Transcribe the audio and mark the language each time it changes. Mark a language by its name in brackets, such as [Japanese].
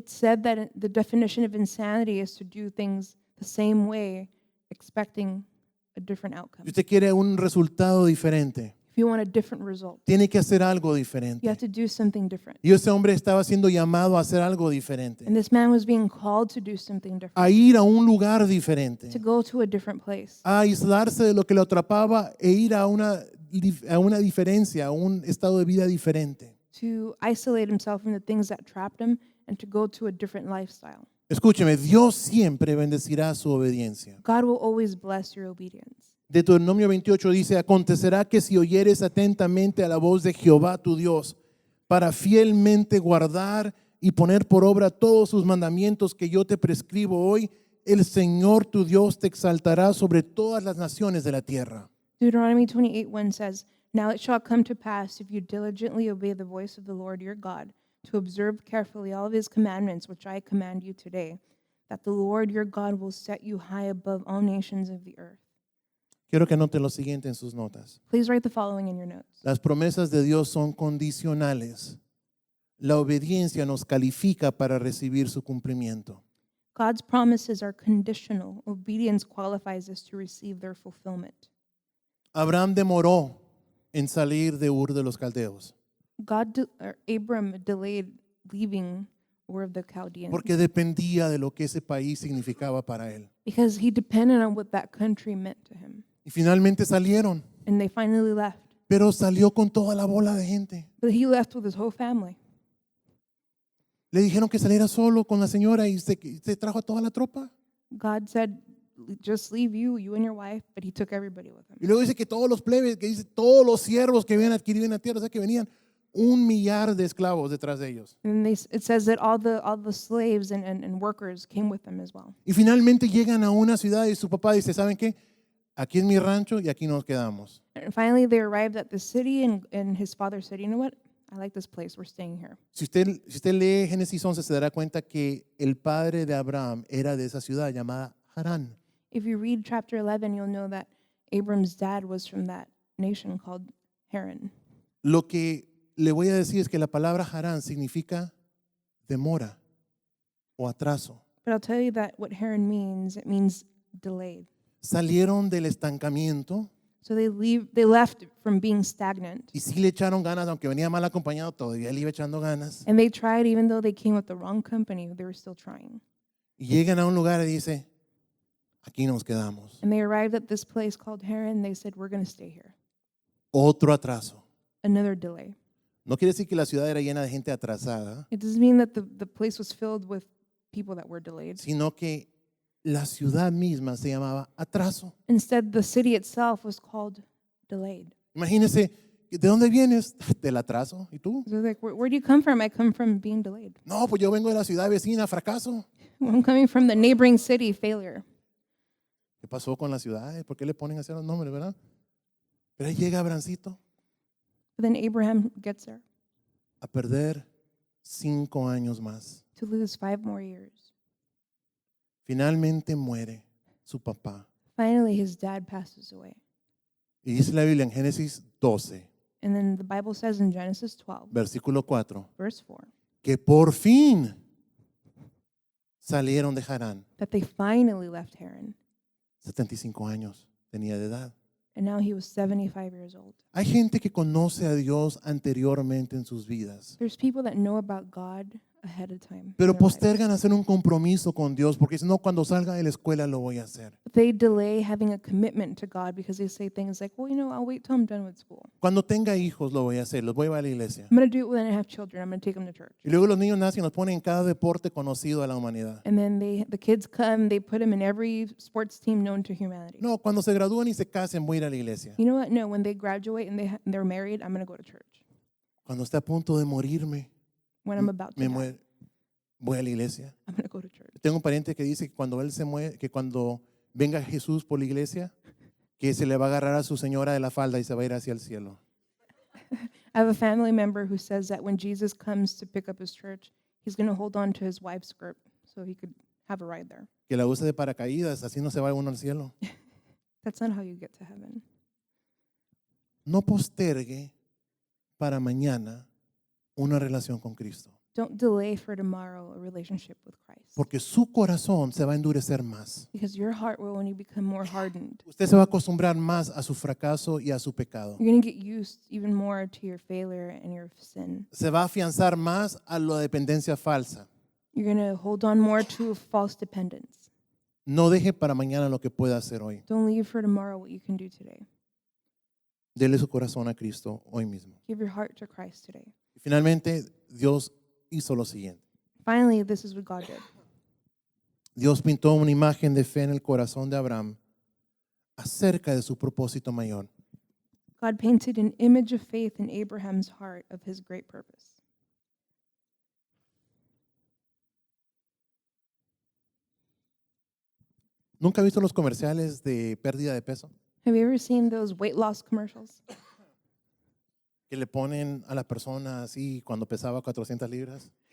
[English] It's said that the definition of insanity is to do things the same way, expecting a different outcome. [Spanish] Si usted quiere un resultado diferente, [English] If you want a different result, [Spanish] tiene que hacer algo [English] you [Spanish] diferente. [English] have to do something different. [Spanish] Y ese hombre estaba siendo llamado a hacer algo diferente, [English] And this man was being called to do something different, [Spanish] a ir a un lugar diferente, [English] to go to a different place, [Spanish] a aislarse de lo que lo atrapaba e ir a una diferencia, a un estado de vida diferente. [English] to isolate himself from the things that trapped him and to go to a different lifestyle. [Spanish] Escúcheme, Dios siempre bendecirá su obediencia. [English] God will always bless your obedience. [Spanish] Deuteronomio 28 dice, acontecerá que si oyeres atentamente a la voz de Jehová tu Dios, para fielmente guardar y poner por obra todos sus mandamientos que yo te prescribo hoy, el Señor tu Dios te exaltará sobre todas las naciones de la tierra. [English] Deuteronomy 28:1 says, Now it shall come to pass, if you diligently obey the voice of the Lord your God, to observe carefully all of his commandments which I command you today, that the Lord your God will set you high above all nations of the earth. [Spanish] Quiero que anoten lo siguiente en sus notas. [English] Please write the following in your notes. [Spanish] Las promesas de Dios son condicionales. La obediencia nos califica para recibir su cumplimiento. [English] God's promises are conditional. Obedience qualifies us to receive their fulfillment. [Spanish] Abraham demoró en salir de Ur de los Caldeos [English] Abram delayed leaving Ur of the Chaldeans [Spanish] porque dependía de lo que ese país significaba para él. [English] because he depended on what that country meant to him. [Spanish] Y finalmente salieron, [English] And they finally left. [Spanish] pero salió con toda la bola de gente. [English] But he left with his whole family. [Spanish] Le dijeron que saliera solo con la señora y se trajo a toda la tropa. [English] God said, just leave you and your wife, but he took everybody with him. [Spanish] Y luego dice que todos los plebes, que dice todos los siervos que habían adquirido en la tierra, o sea que venían 1,000,000 de esclavos detrás de ellos. [English] And it says that all the slaves and workers came with them as well. [Spanish] Y finalmente llegan a una ciudad y su papá dice, ¿saben qué? Aquí es mi rancho y aquí nos quedamos. [English] And finally they arrived at the city and his father said, you know what? I like this place. We're staying here. [Spanish] Si usted lee Génesis 11, se dará cuenta que el padre de Abraham era de esa ciudad llamada Harán. [English] If you read chapter 11, you'll know that Abram's dad was from that nation called Haran. [Spanish] Lo que le voy a decir es que la palabra Harán significa demora o atraso. [English] But I'll tell you that what Haran means, it means delayed. [Spanish] Salieron del estancamiento [English] So they left from being stagnant. [Spanish] y sí le echaron ganas, aunque venía mal acompañado, todavía le iba echando ganas. [English] And they tried, even though they came with the wrong company, they were still trying. [Spanish] Y llegan a un lugar y dice, aquí nos quedamos. [English] And they arrived at this place called Haran. They said, we're going to stay here. [Spanish] Otro atraso. [English] Another delay. [Spanish] No quiere decir que la ciudad era llena de gente atrasada, [English] It doesn't mean that the place was filled with people that were delayed. [Spanish] sino que la ciudad misma se llamaba atraso. [English] Instead, the city itself was called delayed. [Spanish] Imagínese, ¿de dónde vienes? Del atraso. ¿Y tú? [English] So they're like, where do you come from? I come from being delayed. [Spanish] No, pues yo vengo de la ciudad vecina, fracaso. [English] I'm coming from the neighboring city, failure. [Spanish] ¿Qué pasó con las ciudades? ¿Por qué le ponen así los nombres, verdad? Pero ahí llega Abrancito [English] But then Abraham gets there [Spanish] a perder 5 años más. [English] to lose 5 more years. [Spanish] Finalmente muere su papá. [English] Finally, his dad passes away. [Spanish] Y dice la Biblia en Génesis 12, [English] And then the Bible says in Genesis 12, [Spanish] versículo 4, [English] verse 4, [Spanish] que por fin salieron de Harán. [English] that they finally left Haran. [Spanish] 75 años tenía de edad. [English] And now he was 75 years old. [Spanish] Hay gente que conoce a Dios anteriormente en sus vidas, [English] There's people that know about God ahead of time. in [Spanish] pero [English] their lives. [Spanish] postergan hacer un compromiso con Dios porque dicen, no, cuando salga de la escuela lo voy a hacer. [English] But they delay having a commitment to God because they say things like, well, I'll wait till I'm done with school. [Spanish] Cuando tenga hijos lo voy a hacer, los voy a llevar a la iglesia. [English] I'm going to do it when I have children. I'm going to take them to church. [Spanish] Y luego los niños nacen y los ponen en cada deporte conocido a la humanidad. [English] And then the kids come, they put them in every sports team known to humanity. [Spanish] No, cuando se gradúan y se casen voy a ir a la iglesia. [English] You know what? No, when they graduate and they're married, I'm going to go to church. [Spanish] Cuando esté a punto de morirme, [English] When I'm about to [Spanish] me [English] die, [Spanish] muero, voy a la iglesia. [English] I'm going to go to church. [Spanish] Tengo un pariente que dice que cuando él se muere, que cuando venga Jesús por la iglesia, que se le va a agarrar a su señora de la falda y se va a ir hacia el cielo. [English] I have a family member who says that when Jesus comes to pick up his church, he's going to hold on to his wife's skirt so he could have a ride there. [Spanish] Que la use de paracaídas, así no se va uno al cielo. [English] That's not how you get to heaven. [Spanish] No postergue para mañana una relación con Cristo, [English] Don't delay for tomorrow a relationship with Christ [Spanish] porque su corazón se va a endurecer más. [English] because your heart will only become more hardened. [Spanish] Usted se va a acostumbrar más a su fracaso y a su pecado. [English] You're going to get used even more to your failure and your sin. [Spanish] Se va a afianzar más a la dependencia falsa. [English] You're going to hold on more to a false dependence. [Spanish] No deje para mañana lo que pueda hacer hoy. [English] Don't leave for tomorrow what you can do today. [Spanish] Dele su corazón a Cristo hoy mismo. [English] Give your heart to Christ today. [Spanish] Finalmente, Dios hizo lo siguiente. [English] Finally, this is what God did. [Spanish] Dios pintó una imagen de fe en el corazón de Abraham acerca de su propósito mayor. [English] God painted an image of faith in Abraham's heart of his great purpose. [Spanish] ¿Nunca has visto los comerciales de pérdida de peso? [English] Have you ever seen those weight loss commercials? [Spanish] Que le ponen a la persona así cuando pesaba 400 libras